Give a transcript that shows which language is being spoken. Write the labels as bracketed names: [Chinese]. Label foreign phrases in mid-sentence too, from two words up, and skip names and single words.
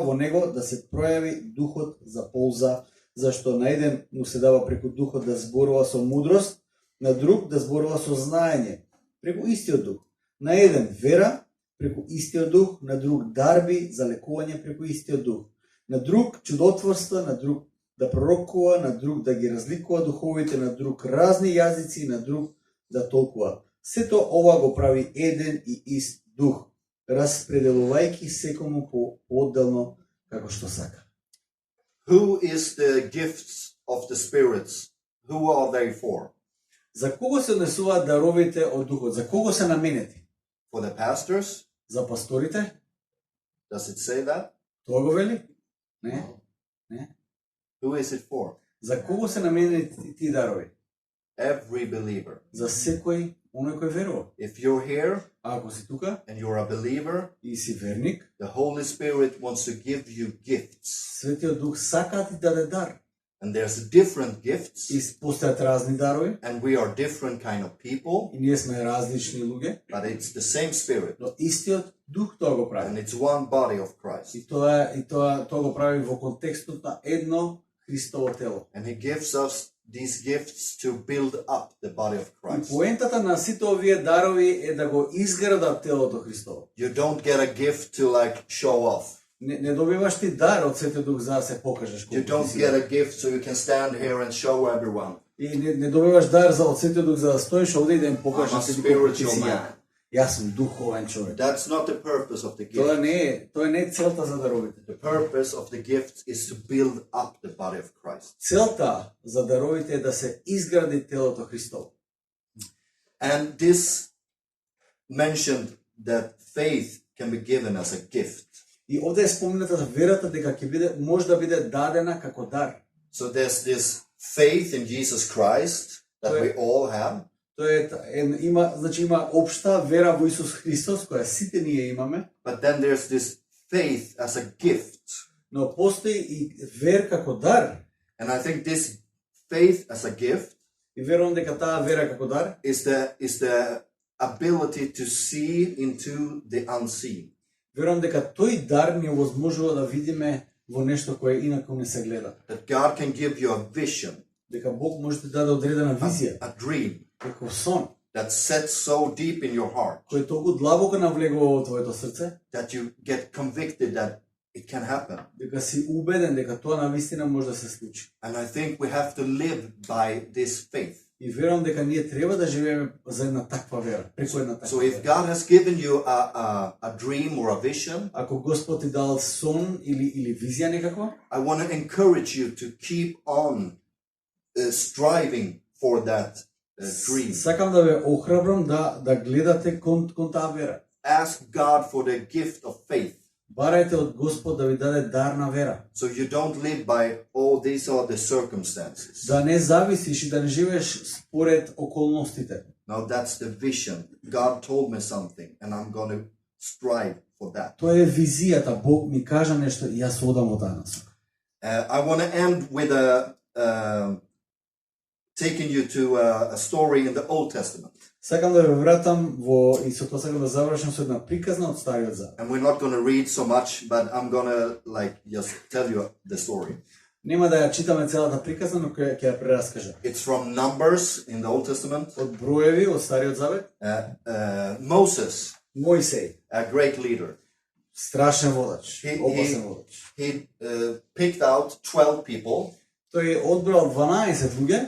[Macedonian] во него да се пројави Духот за полза, зашто на еден му се дава преку Духот да зборува со мудрост, на друг да зборува со знаење, преку истиот Дух, на еден вера, преку истиот Дух, на друг дарби за лекување преку истиот Дух, на друг чудотворства, на друг да пророкува, на друг да ги разликува духовите, на друг разни јазици, на друг да толкува. Сето ова го прави еден и ист Дух, распределувајќи секому по-одделно како што сака. [English] Who is the gifts of the spirits? Who are they for? [Macedonian] За кого се однесуваат даровите од Духот? За кого се наменети? [English] For the pastors? [Macedonian] За пасторите? [English] Does it say that? [Macedonian] Тоа го вели? Не. Не. [English] Who is it for? [Macedonian] За кого се наменети тие дарови? [English] Every believer. [Macedonian] За секој оној кој верува. [English] If you're here [Macedonian] А ако си тука [English] and you're a believer, [Macedonian] и си верник, [English] the Holy Spirit wants to give you gifts. [Macedonian] Светиот Дух сака да ти даде дар. [English] And there's different gifts, [Macedonian] И постојат разни дарови, [English] and we are different kind of people, [Macedonian] и ние сме различни луѓе, [English] but it's the same Spirit, [Macedonian] но истиот Дух тоа го [English] and [Macedonian] прави. [English] it's one body of Christ. [Macedonian] И тоа го прави во контекстот на едно Христово тело. [English] And He gives us these gifts to build up the body of [Macedonian] И [English] Christ. [Macedonian] поентата на сите овие дарови е да го изградат телото Христово. [English] You don't get a gift to like show off. [Macedonian] Не добиваш ти дар од Светиот Дух за да се покажеш [English] You [Macedonian] колку ти [English] don't [Macedonian] си. [English] get a gift so you can stand here and show everyone. [Macedonian] И не добиваш дар за од Светиот Дух за да стоиш овде и да им [English] I'm [Macedonian] покажеш [English] a [Macedonian] на сите колку ти [English] spiritual [Macedonian] си. [English] man. [Macedonian] Јас сум духовен човек. [English] That's not the purpose of the [Macedonian] Тоа [English] gift. [Macedonian] не е целта за даровите. [English] The purpose of the gift is to build up the body of Christ. [Macedonian] Целта за даровите е да се изгради телото Христово. [English] And this mentioned that faith can be given as a gift. [Macedonian] И овде е спомната верата дека ќе биде може да биде дадена како дар. [English] So there's this faith in Jesus Christ that we all have. [Macedonian] Има, значи има општа вера во Исус Христос која сите ние имаме, [English] But then there's this faith as a gift. [Macedonian] но постои и вер како дар. [English] And I think this faith as a gift [Macedonian] И верувам дека таа вера како дар [English] is the ability to see into the unseen. [Macedonian] верувам дека тој дар ни овозможува да видиме во нешто кое инаку не се гледа. [English] That God can give you a vision, [Macedonian] Дека Бог може да даде одредена визија, [English] a dream [Macedonian] како сон, [English] that sets so deep in your heart [Macedonian] кој толку длабоко навлегува во твоето срце, [English] that you get convicted that it can happen. [Macedonian] дека си убеден дека тоа навистина може да се случи. [English] And I think we have to live by this faith. [Macedonian] И верувам дека ние треба да живееме за една таква вера, преку една таква [English] So if [Macedonian] вера. [English] God has given you a dream or a vision, [Macedonian] Ако Господ ти дал сон или визија некаква, [English] I want to encourage you to keep on striving for that dream. [Macedonian] сакам да ве охрабрам да гледате кон таа вера. [English] Ask God for the gift of faith, [Macedonian] Барајте од Господ да ви даде дар на вера. [English] so you don't live by all these other circumstances. [Macedonian] Да не зависиш и да не живееш според околностите. [English] No, that's the vision. God told me something, and I'm going to strive for that. [Macedonian] Тоа е визијата. Бог ми кажа нешто и јас одам во таа насока. [English] I want to end with taking you to a story in the Old Testament. [Macedonian] Сакам да ве вратам во и со тоа сакам да завршам со една приказна од Стариот Завет. [English] And we're not going to read so much, but I'm going to just tell you the story. [Macedonian] Нема да ја читаме целата приказна, но ќе ја прераскажам. [English] It's from Numbers in the Old Testament. [Macedonian] Од Броеви од Стариот Завет, [English] Moses, [Macedonian] Мојсей, [English] a great leader, [Macedonian] страшен водач, [English] He- [Macedonian] опасен водач. [English] he picked out 12 people [Macedonian] Тој одбрал 12 луѓе